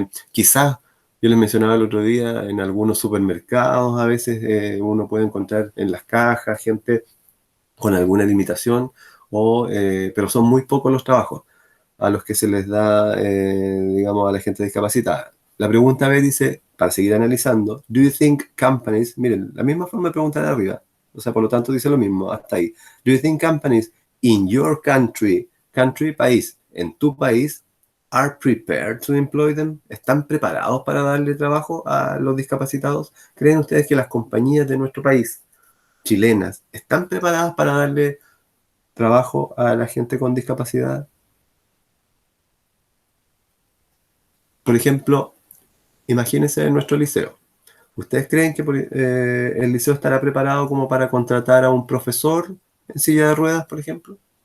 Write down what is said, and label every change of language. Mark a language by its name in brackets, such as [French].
[Spanish] Quizás, yo les mencionaba el otro día, en algunos supermercados a veces uno puede encontrar en las cajas gente con alguna limitación, pero son muy pocos los trabajos a los que se les da, digamos, a la gente discapacitada. La pregunta B dice, para seguir analizando, [English] do you think companies, [Spanish] miren, la misma forma de pregunta de arriba, o sea, por lo tanto dice lo mismo, hasta ahí. [English] Do you think companies in your country, country, [Spanish] país, en tu país, [English] are prepared to employ them? [Spanish] ¿Están preparados para darle trabajo a los discapacitados? ¿Creen ustedes que las compañías de nuestro país, chilenas, están preparadas para darle trabajo a la gente con discapacidad? Por ejemplo, imagínense en nuestro liceo. ¿Ustedes creen que el liceo estará preparado como para contratar a un profesor en silla de ruedas, por ejemplo?